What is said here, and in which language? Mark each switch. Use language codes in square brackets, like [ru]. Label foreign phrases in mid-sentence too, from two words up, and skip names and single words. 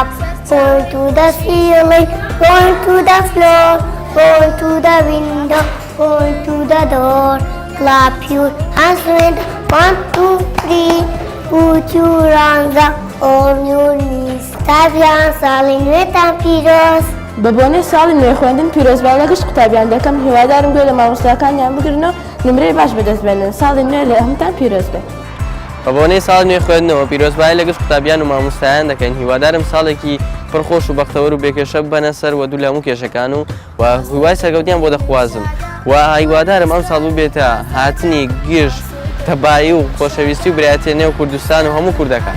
[en] Going to the ceiling, going to the floor, going to the window, going to the door. Clap your hands with 1, 2, 3. Put your hands up on your knees. Tabian salin vetan piros. [ckb] بەبوونەی ساڵی نوێ خوێندن پیرۆزبای لەگەشت قوتابیان دەکەم هیوادارم گوێ لە مامۆستاکانیان بگرنەوە نمرەی باش بەدەستبێنن ساڵی نوێ لە هەمووتان پیرۆز بێت. بەبوونەی ساڵی نوێ خوێندنەوە پیرۆزبای لەگەشت قوتابیان و مامۆستایان دەکەین هیوادارم ساڵێکی پڕخۆش و بەختەوەر و بێکێشە ببەنە سەر و دوو لە هەموو کێشەکان و هیوای سەرکەوتیان بۆ دەخوازم و هیوادارم ئەم ساڵ بێتە هاتنی گشت تەبایی و خۆشەویستی و برایەتی نێو کوردستان و هەموو کوردەکان.